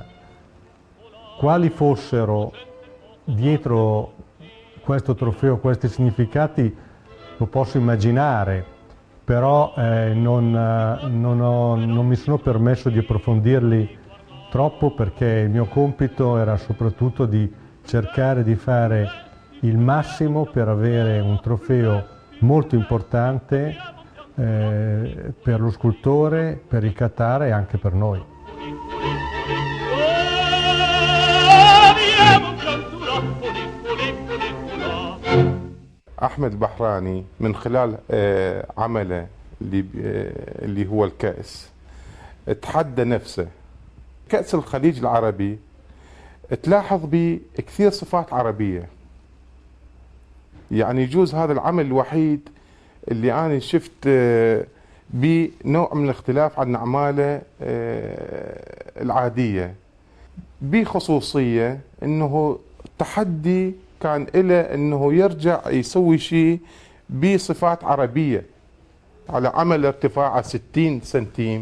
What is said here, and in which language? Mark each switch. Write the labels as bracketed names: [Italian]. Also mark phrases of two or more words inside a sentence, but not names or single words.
[Italian] Quali fossero dietro questo trofeo, questi significati, lo posso immaginare, però non mi sono permesso di approfondirli troppo, perché il mio compito era soprattutto di cercare di fare il massimo per avere un trofeo molto importante per lo scultore, per il Qatar e anche per noi. [Arabic] أحمد البحراني من خلال عمله اللي هو الكأس تحدى نفسه. كأس الخليج العربي تلاحظ به كثير صفات عربية، يعني يجوز هذا العمل الوحيد اللي أنا شفت بنوع من الاختلاف عن أعماله العادية، بخصوصية أنه تحدي كان إله أنه يرجع يسوي شيء بصفات عربية على عمل ارتفاعه 60 سنتيم.